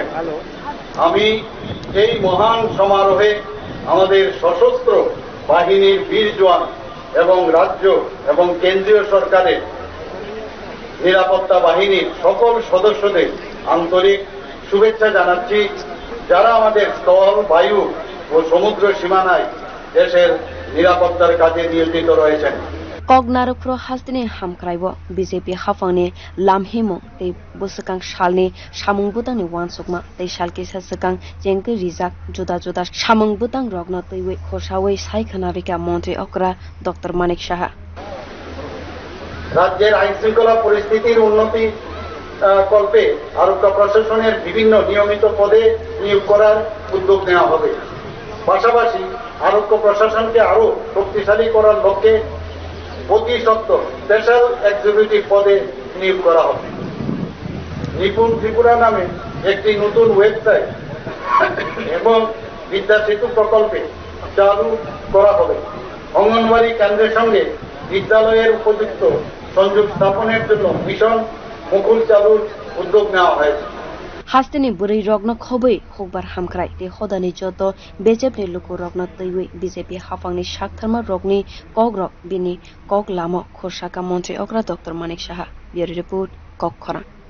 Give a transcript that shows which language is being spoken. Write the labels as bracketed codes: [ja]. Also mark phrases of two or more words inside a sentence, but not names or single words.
[bn] আমি এই মহান সমারোহে আমাদের সশস্ত্র বাহিনীর বীর জওয়ান এবং রাজ্য এবং কেন্দ্রীয় সরকারের নিরাপত্তা বাহিনীর সকল সদস্যদের আন্তরিক শুভেচ্ছা জানাচ্ছি, যারা আমাদের স্থল, বায়ু ও সমুদ্র সীমানায় দেশের নিরাপত্তার কাজে নিয়োজিত রয়েছেন। [trp] narak phuru hasteni hamkrai BJP haphang lamhimo tei busakang salni samung butang ni wansukma tei salki sasakang jengke rijak juda juda samung butang rogno teiwe khosawei saikhanabika Montriokra Dr Manik Saha [bn] রাজ্যের আইন শৃঙ্খলা পরিস্থিতির উন্নতি কল্পে আরক্ষা প্রশাসনের বিভিন্ন নিয়মিত পদে নিয়োগ করার উদ্যোগ নেওয়া হবে। পাশাপাশি আরক্ষা প্রশাসনকে আরো শক্তিশালী করার লক্ষ্যে 25 [en] special executive [bn] পদে নিয়োগ করা হবে। নিপুণ ত্রিপুরা নামে একটি নতুন ওয়েবসাইট এবং বিদ্যা সেতু প্রকল্পে চালু করা হবে। অঙ্গনওয়াড়ি কেন্দ্রের সঙ্গে বিদ্যালয়ের উপযুক্ত সংযোগ স্থাপনের জন্য মিশন মুকুল চালুর উদ্যোগ নেওয়া হয়েছে। [trp] hasteni buri rogno khoboi hokbar hamkrai te hodani joto BJP luku rogno teiwe BJP haphangni saktharma rogni kogrok bini kok lamo khorsaka Montriokra Dr Manik Saha. [en] Bureau report Kokhora.